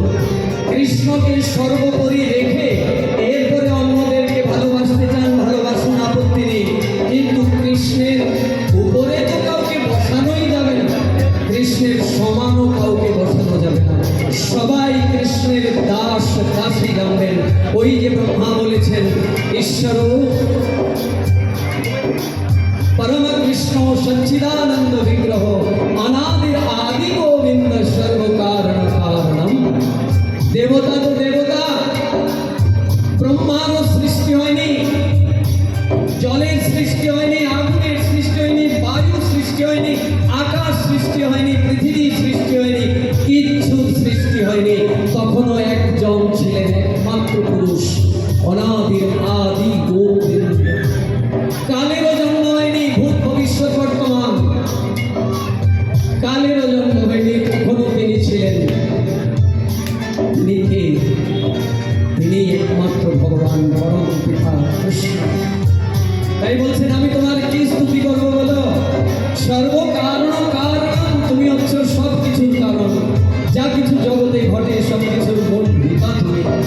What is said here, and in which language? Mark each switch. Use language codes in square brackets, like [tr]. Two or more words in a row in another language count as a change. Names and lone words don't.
[bn] কৃষ্ণকে সর্বোপরি রেখে এরপরে অন্যদেরকে ভালোবাসতে চান, ভালোবাসুন, আপত্তি নেই, কিন্তু কৃষ্ণের উপরে তো কাউকে বসানোই যাবে না, কৃষ্ণের সমানও কাউকে বসানো যাবে না। সবাই কৃষ্ণের দাস দাসী জানবেন। ওই যে ব্রহ্মা বলেছেন, ঈশ্বর [sa] परम कृष्ण सच्चिदानंद विग्रह अनादिर आदि गोविंद सर्व कारण कारणम। [bn] দেবতা তো দেবতা, ব্রহ্মার সৃষ্টি হয়নি, জলের সৃষ্টি হয়নি, আগুনের সৃষ্টি হয়নি, বায়ু সৃষ্টি হয়নি, আকাশ সৃষ্টি হয়নি, পৃথিবী সৃষ্টি হয়নি, কিচ্ছু সৃষ্টি হয়নি। তখনও একজন ছিলেন একমাত্র পুরুষ, অনাদির আদি গোবিন্দ। কালেরও জন্ম হয়নি, ভূত ভবিষ্যৎ বর্তমান, কালেরও জন্ম হয়নি, তখনও তিনি ছিলেন। তিনি একমাত্র ভগবান পরম পিতা কৃষ্ণ। তাই বলছেন, আমি তোমার কি স্তুতি করবো বলো? [sa] সর্ব কারণ কারণ, [bn] তুমি হচ্ছ সব কিছুর কারণ, যা কিছু জগতে ঘটে সব কিছুর মূল পিতা তুমি।